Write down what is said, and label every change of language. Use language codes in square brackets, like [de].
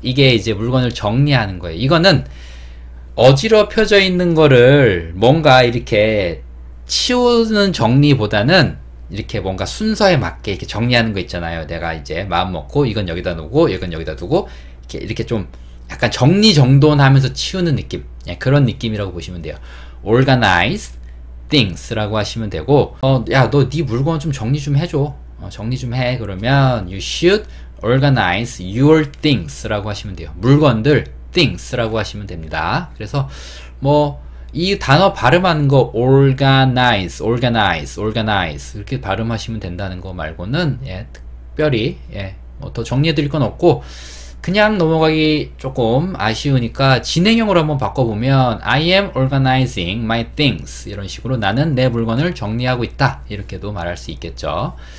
[ko] 이게 이제 물건을 정리하는 거예요. 이거는 어지럽혀져 있는 거를 뭔가 이렇게 치우는 정리보다는 이렇게 뭔가 순서에 맞게 이렇게 정리하는 거 있잖아요. 내가 이제 마음 먹고 이건 여기다 놓고 이건 여기다 두고 이렇게 좀 약간 정리정돈하면서 치우는 느낌. 예, 그런 느낌이라고 보시면 돼요. [en] organize things [ko] 라고 하시면 되고, 야, 너 네 물건 좀 정리 좀 해줘. 정리 좀 해. 그러면 [en] you should organize your things [ko] 라고 하시면 돼요. 물건들 things 라고 하시면 됩니다. 그래서 뭐 이 단어 발음하는 거 organize 이렇게 발음하시면 된다는 거 말고는 예, 특별히 예, 뭐 더 정리해 드릴 건 없고, 그냥 넘어가기 조금 아쉬우니까 진행형으로 한번 바꿔보면 [en] I am organizing my things [ko] 이런 식으로 나는 내 물건을 정리하고 있다 이렇게도 말할 수 있겠죠.